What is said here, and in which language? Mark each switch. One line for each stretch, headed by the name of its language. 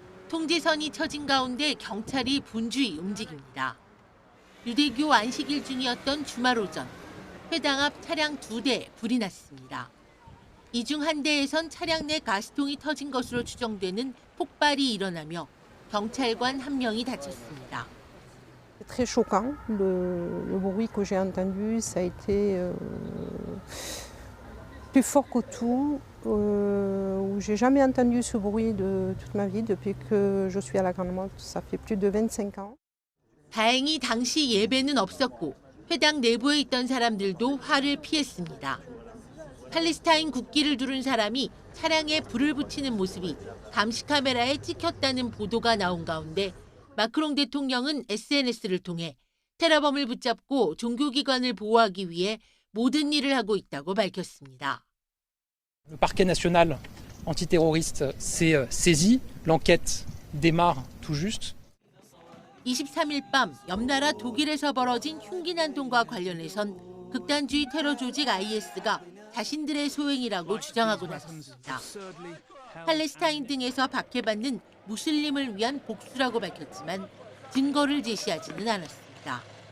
Korean: 통제선이 쳐진 가운데 경찰이 분주히 움직입니다. 유대교 안식일 중이었던 주말 오전, 회당 앞 차량 2대 불이 났습니다. 이 중 한 대에선 차량 내 가스통이 터진 것으로 추정되는 폭발이 일어나며 경찰관 1명이 다쳤습니다.
French: Très choquant. Le bruit que j'ai entendu, ça a été plus fort que tout. J'ai jamais entendu ce bruit de toute ma vie depuis que je suis à la Grande Motte. Ça fait plus de 25 ans.
Korean: 다행히 당시 예배는 없었고 회당 내부에 있던 사람들도 화를 피했습니다. 팔레스타인 국기를 두른 사람이 차량에 불을 붙이는 모습이 감시 카메라에 찍혔다는 보도가 나온 가운데 마크롱 대통령은 SNS를 통해 테러범을 붙잡고 종교기관을 보호하기 위해 모든 일을 하고 있다고 밝혔습니다.
French: Le parquet national antiterroriste s'est saisi. L'enquête démarre tout juste.
Korean: 23일 밤 옆나라 독일에서 벌어진 흉기 난동과 관련해선 극단주의 테러 조직 IS가 자신들의 소행이라고 주장하고 나섰습니다. 팔레스타인 등에서 박해받는 무슬림을 위한 복수라고 밝혔지만 증거를 제시하지는 않았습니다.